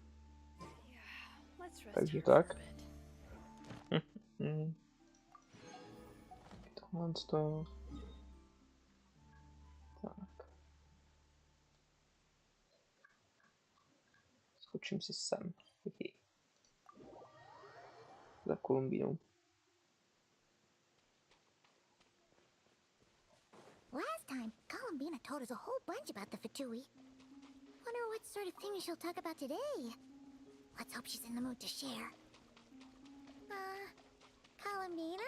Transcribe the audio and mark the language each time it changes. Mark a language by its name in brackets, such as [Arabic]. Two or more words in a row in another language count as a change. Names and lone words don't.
[Czech] Takže tak. Tohle to. Tak. Skočím si sem. Za Kolumbínou. [English] Last time, Columbina told us a whole bunch about the Fatui. Wonder what sort of things she'll talk about today. Let's hope she's in the mood to share. Columbina?